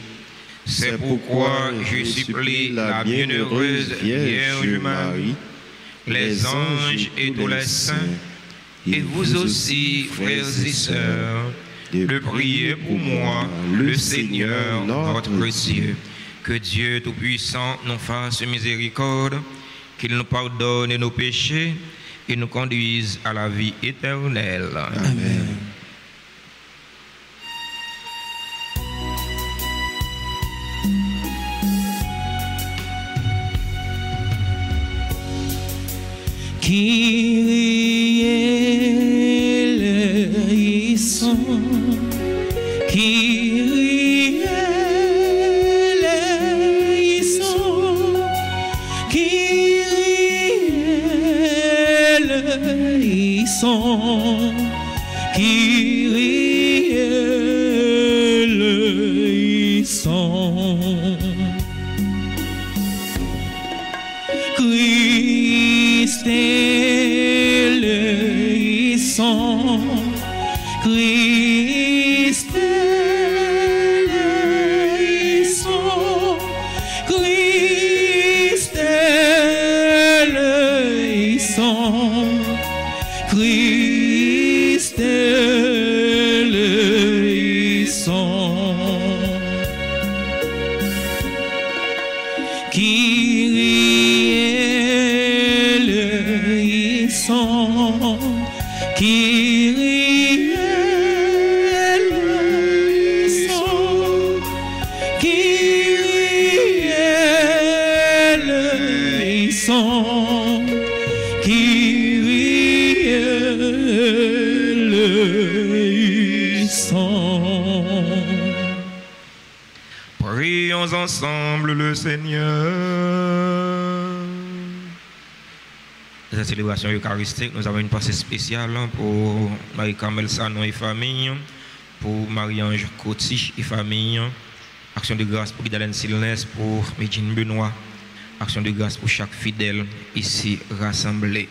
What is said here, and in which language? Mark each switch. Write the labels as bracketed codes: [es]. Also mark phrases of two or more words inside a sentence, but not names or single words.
[fr] C'est pourquoi je supplie la bienheureuse Vierge Marie, les anges et tous les saints, et vous aussi, frères et sœurs, de prier pour moi, le Seigneur, notre Dieu. Que Dieu Tout-Puissant nous fasse miséricorde, qu'il nous pardonne nos péchés et nous conduise à la vie éternelle. Amen. [el] Κύριε ἐλέησον, Κύριε ἐλέησον, Κύριε ἐλέησον, Κύριε ἐλέησον. Χριστέ ἐλέησον, Χριστέ ἐλέησον, Χριστέ ἐλέησον, Χριστέ ἐλέησον. Κύριε ἐλέησον, Κύριε ἐλέησον, Κύριε ἐλέησον. [fr] Prions ensemble le Seigneur. Cette célébration eucharistique, nous avons une pensée spéciale pour Marie-Carmel Sanon et famille, pour Marie-Ange Coty et famille, action de grâce pour Guidalène Silnes, pour Médine Benoît, action de grâce pour chaque fidèle ici rassemblé.